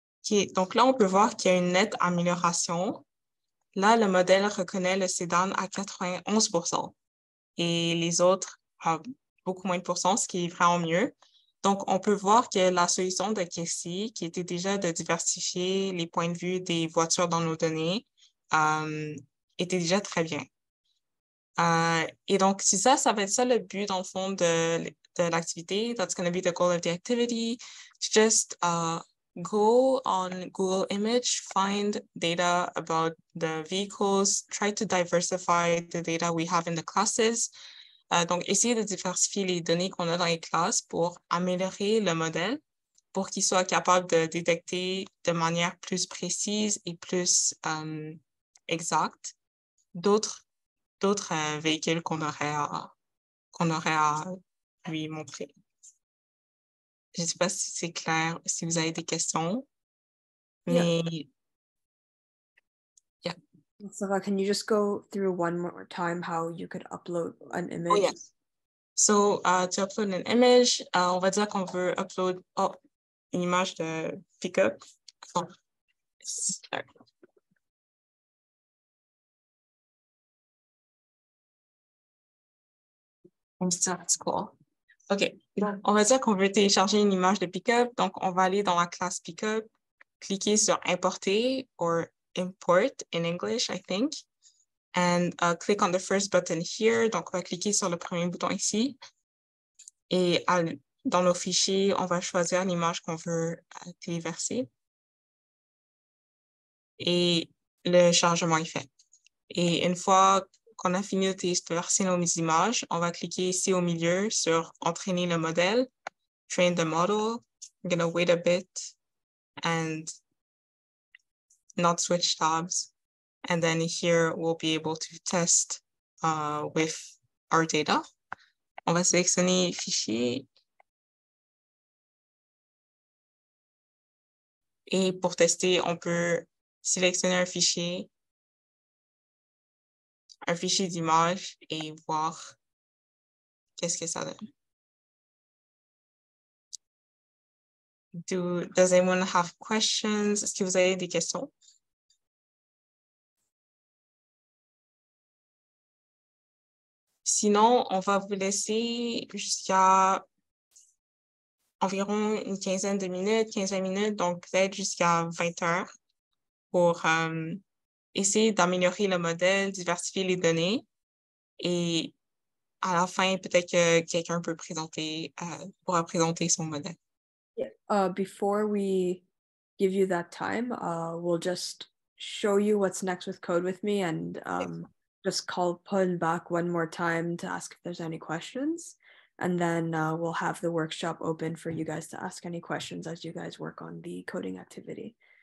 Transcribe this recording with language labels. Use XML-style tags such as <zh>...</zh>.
<fr>OK, donc là, on peut voir qu'il y a une nette amélioration. Là, le modèle reconnaît le sédan à 91% et les autres à beaucoup moins de pourcents, ce qui est vraiment mieux. Donc, on peut voir que la solution de Casey, qui était déjà de diversifier les points de vue des voitures dans nos données, était déjà très bien. Et donc, c'est ça va être ça le but, dans le fond, de l'activité.</fr> <en>That's going to be the goal of the activity. To just go on Google Image, find data about the vehicles, try to diversify the data we have in the classes.</en> <fr>Donc, essayer de diversifier les données qu'on a dans les classes pour améliorer le modèle, pour qu'il soit capable de détecter de manière plus précise et plus exacte d'autres véhicules qu'on aurait à lui montrer. Je ne sais pas si c'est clair, si vous avez des questions, mais...</fr> <en>Yeah. Sava, can you just go through one more time how you could upload an image? Oh, yes. So, to upload an image,</en> <fr>on va dire qu'on veut upload une image de pick-up. Oh.</fr> <en>That's cool. OK.</en> <fr>On va dire qu'on veut télécharger une image de pick-up. Donc, on va aller dans la classe pick-up, cliquer sur importer</fr> <en>or import in English, I think. And click on the first button here.</en> <fr>Donc, on va cliquer sur le premier bouton ici. Et dans nos fichiers, on va choisir l'image qu'on veut téléverser et le chargement est fait. Et une fois qu'on a fini de téléverser nos images, on va cliquer ici au milieu sur « Entraîner le modèle »,«</fr> <en>Train the model ». I'm going to wait a bit and not switch tabs. And then here we'll be able to test with our data.</en> <fr>On va sélectionner fichier. Et pour tester, on peut sélectionner un fichier d'image et voir qu'est-ce que ça donne.</fr> <en>Does anyone have questions?</en> <fr>Est-ce que vous avez des questions? Sinon, on va vous laisser jusqu'à environ une quinzaine de minutes, 15 minutes, donc peut-être jusqu'à 20 heures pour essayer d'améliorer le modèle, diversifier les données et à la fin, peut-être que quelqu'un peut pourra présenter son modèle.</fr> <en>Before we give you that time, we'll just show you what's next with Code With Me and just call Paul back one more time to ask if there's any questions. And then we'll have the workshop open for you guys to ask any questions as you guys work on the coding activity.</en>